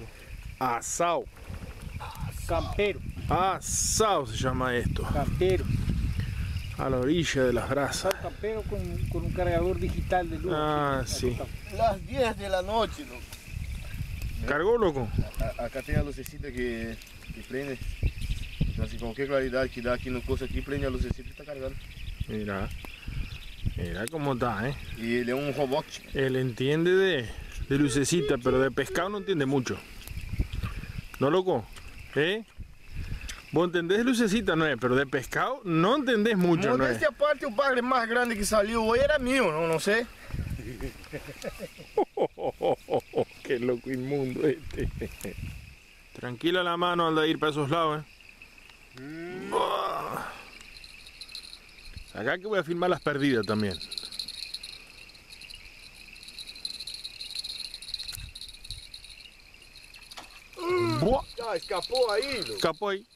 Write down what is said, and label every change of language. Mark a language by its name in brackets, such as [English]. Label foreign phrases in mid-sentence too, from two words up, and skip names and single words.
[Spanish] Asao. Campero. Asao se llama esto. Campero. A la orilla de las brasas. Campero con un cargador digital de luz. Ah, sí. Las 10 de la noche, loco. ¿Cargó, loco? [Portuguese] Acá tem a lucecita que prende. Então, assim, qualquer claridade que dá aqui no curso aqui, prende a lucecita e tá carregando. [Spanish] Mira. Mira cómo está, Y él es un robot. Él entiende de lucecita, pero de pescado no entiende mucho. ¿No, loco? ¿Eh? Vos entendés de lucecita, no es, pero de pescado no entendés mucho, no es. [Portuguese] Modéstia à parte, o bagre mais grande [Spanish] que salió hoy era mío, [Portuguese] não sei. [Spanish] Qué loco inmundo este. Tranquila la mano al de ir para esos lados, Acá que voy a filmar las perdidas también. Buah, [Portuguese] Ah, escapou aí, [Spanish] loco. escapó ahí.